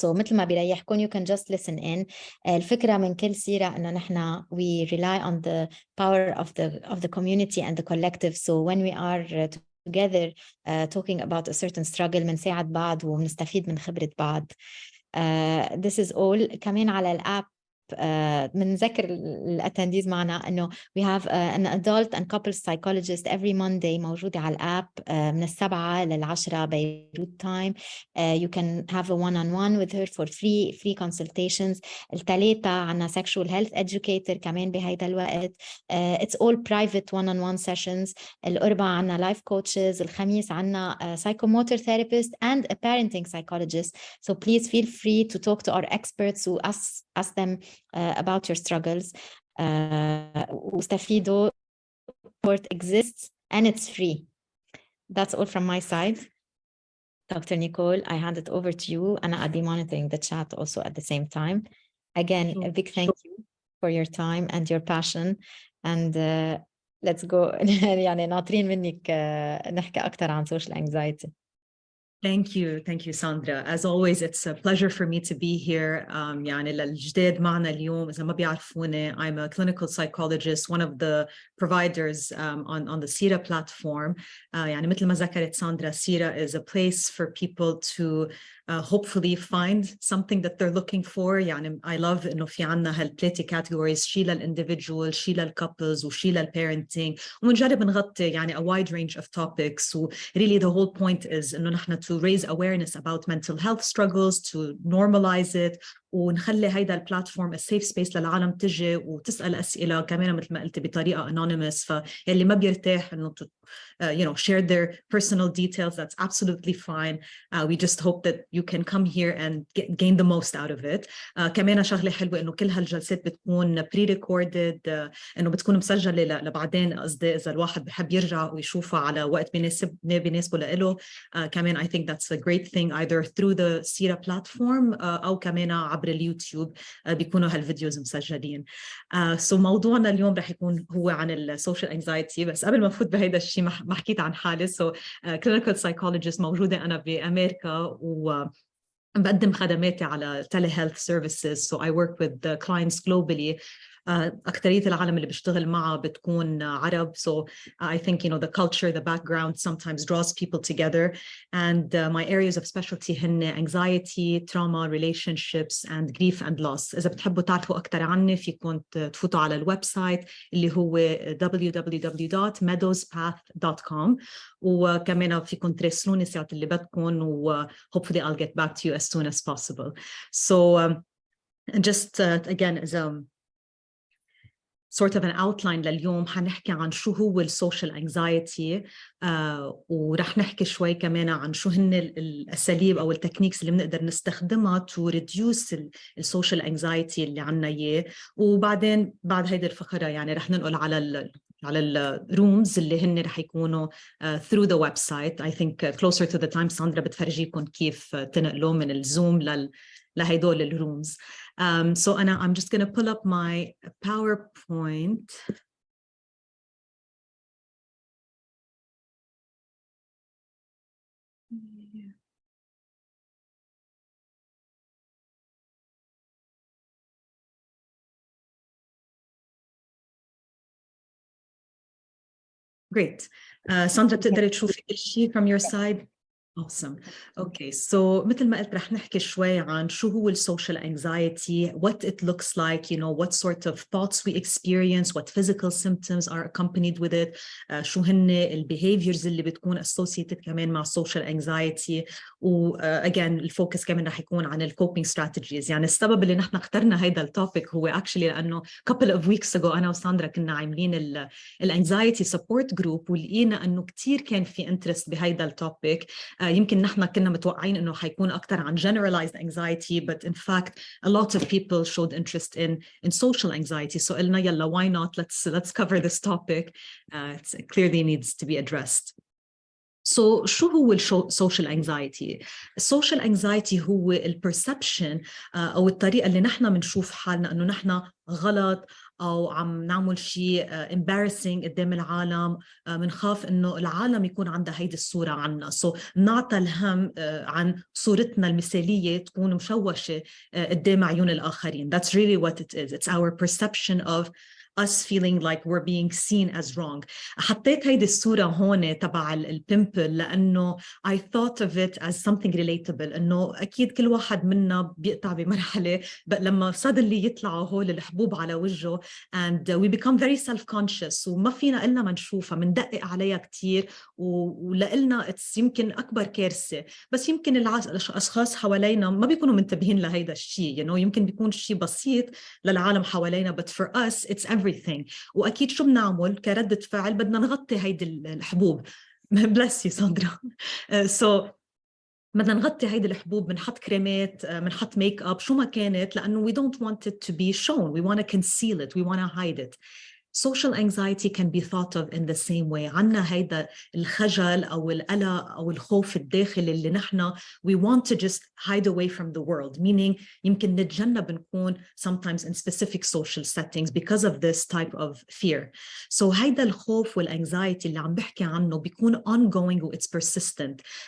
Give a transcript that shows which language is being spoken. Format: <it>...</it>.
<en>So</en> <ar>مثل ما بيريحكم</ar> <en>you can just listen in.</en> <ar>الفكرة من كل سيرة إنه نحن</ar> <en>we rely on the power of the community and the collective. So when we are together talking about a certain struggle</en> <ar>بنساعد بعض وبنستفيد من خبرة بعض.</ar> <en>This is all.</en> <ar>كمان على الاب بنذكر الاتنديز معنا انه</ar> <en>we have an adult and couple psychologist every Monday</en> <ar>موجودة على الاب من 7 ل10 بيروت time.</ar> <en>You can have a one-on-one with her for free consultations.</en> <ar>الثلاثة عنا</ar> <en>sexual health educator</en> <ar>كمان بهيدا الوقت.</ar> <en>It's all private one-on-one sessions.</en> <ar>الأربعة عنا</ar> <en>life coaches.</en> <ar>الخميس عنا</ar> <en>psychomotor therapist and a parenting psychologist. So please feel free to talk to our experts who ask them about your struggles.</en> <ar>واستفيدوا.</ar> <en>Support exists and it's free. That's all from my side. Dr. Nicole, I hand it over to you, and I'll be monitoring the chat also at the same time. Again, a big thank you for your time and your passion, and let's go.</en> <ar>يعني ناطرين منك نحكي أكتر عن social anxiety.</ar> <en>Thank you, Sandra. As always, it's a pleasure for me to be here.</en> <ar>يعني للجداد معنا اليوم إذا ما بيعرفوني,</ar> <en>I'm a clinical psychologist, one of the providers on the Sira platform.</en> <ar>يعني مثل ما ذكرت</ar> <en>Sandra, Sira is a place for people to hopefully find something that they're looking for.</en> <ar>يعني</ar> <en>I love</en> <ar>إنه في عنا هالثلاثة categories, شي للindividual, شي للcouples, وشي للparenting, ومنجرب نغطي يعني</ar> <en>a wide range of topics. So really the whole point is</en> <ar>إنه نحن</ar> <en>to raise awareness about mental health struggles, to normalize it,</en> <ar>ونخلي هيدا البلاتفورم</ar> <en>a safe space</en> <ar>للعالم تجي وتسأل أسئلة كمان مثل ما قلت بطريقة</ar> <en>anonymous.</en> <ar>فيلي ما بيرتاح إنه</ar> <en>share their personal details, that's absolutely fine. We just hope that you can come here and gain the most out of it.</en> <ar>كمان شغلة حلوة إنه كل هالجلسات بتكون pre-recorded, إنه بتكون مسجلة لبعدين. قصدي إذا الواحد بحب يرجع ويشوفها على وقت بيناسبه لإله.</ar> <en>كمان I think that's a great thing either through the Sira platform</en> <ar>أو كمان عبر اليوتيوب بيكونوا هالفيديوز مسجلين. So موضوعنا اليوم رح يكون هو عن السوشيال انكزايتي. بس قبل ما نفوت بهيدا الشيء ما حكيت عن حالي.</ar> <en>So clinical psychologist</en> <ar>موجودة أنا بأمريكا وبقدم خدماتي على</ar> <en>telehealth services. So I work with the clients globally</en> <ar>أكترية العالم اللي بشتغل معها بتكون عرب.</ar> <en>So I think, the culture, the background sometimes draws people together. And my areas of specialty هن anxiety, trauma, relationships, and grief and loss.</en> <ar>إذا بتحبوا تعرفوا أكتر عني فيكم تفوتوا على الويب سايت اللي هو www.meadowspath.com. وكمان فيكم تراسلوني ساعة اللي بدكم و</ar> <en>hopefully I'll get back to you as soon as possible. So just again as a sort of an outline</en> <ar>لليوم حنحكي عن شو هو السوشيال انكزايتي ورح نحكي شوي كمان عن شو هن الأساليب أو التكنيكس اللي بنقدر نستخدمها</ar> <en>to reduce</en> <ar>السوشيال انكزايتي اللي عنا إياه. وبعدين بعد هيدي الفقرة يعني رح ننقل على الرومز اللي هن رح يكونوا</ar> <en>through the website. I think closer to the time</en> <ar>ساندرا بتفرجيكم كيف تنقلوا من الزوم لهيدول الرومز.</ar> <en>So I'm just going to pull up my PowerPoint. Great. Sandra,</en> <ar>بتقدري تشوفي كل شيء</ar> <en>from your side? Awesome. Okay, so</en> <ar>مثل ما قلت رح نحكي شوي عن شو هو السوشيال</ar> <en>anxiety, what it looks like, what sort of thoughts we experience, what physical symptoms are accompanied with it, شو هن behaviors اللي بتكون associated كمان مع social anxiety.</en> <ar>و again الفوكس كمان رح يكون عن coping strategies. يعني السبب اللي نحن اخترنا هيدا التوبيك هو actually لأنه</ar> <en>couple of weeks ago</en> <ar>أنا وساندرا كنا عاملين</ar> <en>anxiety support group</en> <ar>ولقينا أنه كتير كان في interest بهيدا التوبيك. يمكن نحن كنا متوقعين انه حيكون اكثر عن</ar> <en>generalized anxiety, but in fact a lot of people showed interest in social anxiety. So</en> <ar>قلنا يلا</ar> <en>why not, let's cover this topic. It clearly needs to be addressed.</en> <ar>So شو هو social anxiety? social anxiety هو perception أو الطريقة اللي نحن بنشوف حالنا أنه نحن غلط أو عم نعمل شيء embarrassing قدام العالم. منخاف إنه العالم يكون عندها هيدي الصورة عنا. So نعطى الهم عن صورتنا المثالية تكون مشوشة قدام عيون الآخرين.</ar> <en>That's really what it is. It's our perception of us feeling like we're being seen as wrong.</en> <ar>حطيت هيدي الصورة هون تبع البيمبل لأنه</ar> <en>I thought of it as something relatable.</en> <ar>إنه أكيد كل واحد منا بيقطع بمرحلة لما suddenly يطلعوا هول الحبوب على وجهه</ar> <en>and we become very self-conscious</en> <ar>وما فينا إلنا ما نشوفها، مندقق عليها كتير ولإلنا يمكن أكبر كارثة. بس يمكن الأشخاص حوالينا ما بيكونوا منتبهين لهيدا الشيء. يمكن بيكون شيء بسيط للعالم حوالينا</ar> <en>but for us it's everything.</en> <ar>وأكيد شو بنعمل كردة فعل؟ بدنا نغطي هيدي الحبوب.</ar> <en>bless you Sandra.</en> <ar>so بدنا نغطي هيدي الحبوب، بنحط كريمات، بنحط ميك اب، شو ما كانت، لأنه</ar> <en>we don't want it to be shown. We want to conceal it. We want to hide it. Social anxiety can be thought of in the same way.</en> <ar>عنا هيدا الخجل أو القلق أو الخوف الداخلي اللي نحنا</ar> <en>we want to just hide away from the world, meaning</en> <ar>يمكن نتجنب نكون</ar> <en>sometimes in specific social settings because of this type of fear.</en> <ar>So هيدا الخوف والanxiety اللي عم بحكي عنه بيكون ongoing و</ar> <en>it's persistent.</en>